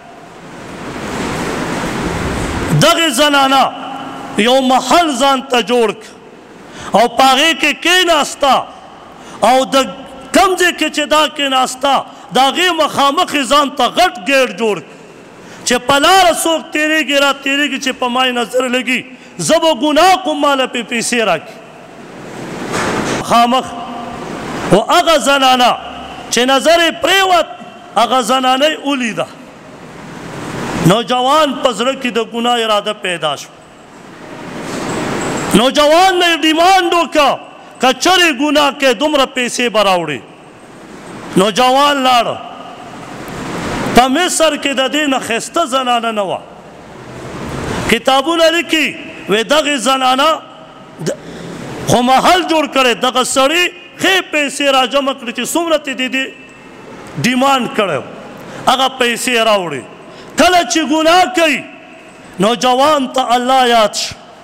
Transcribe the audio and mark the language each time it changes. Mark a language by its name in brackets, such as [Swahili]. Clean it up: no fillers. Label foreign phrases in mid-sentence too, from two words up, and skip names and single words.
[Pashto] دغې زنانه یو محل ځان ته جوړ کړ او په هغې کې کېناسته او د کم ځای کې چې دا کېناسته د هغې مخامخ یې ځان ته غټ ګیټ جوړ کړ چې په لاره څوک تېرېږي را تېرېږي چې په ما نظر لګي زه به ګناه کوم ماله پې پیسې راکړي مخامخ و هغه زنانه چې نظر یې پرېوت هغه زنانه یې ولیده نوجوان په زړه کې د ګناه اراده پیدا شو نوجوان نے ڈیمانڈ وکړه که چرې ګناه کې دومره پیسې به راوړي نوجوان لاړ په مصر کې د دې نه ښایسته زنانه نه وه کتابونه لیکي وی دغې زنانه خو محل جوړ کړی دغه سړي ښې پیسې راجمع کړي چې څومره ته د دې ډیمانډ کړی هغه پیسې راوړي کله چې ګناه کوي نوجوان ته الله یاد شو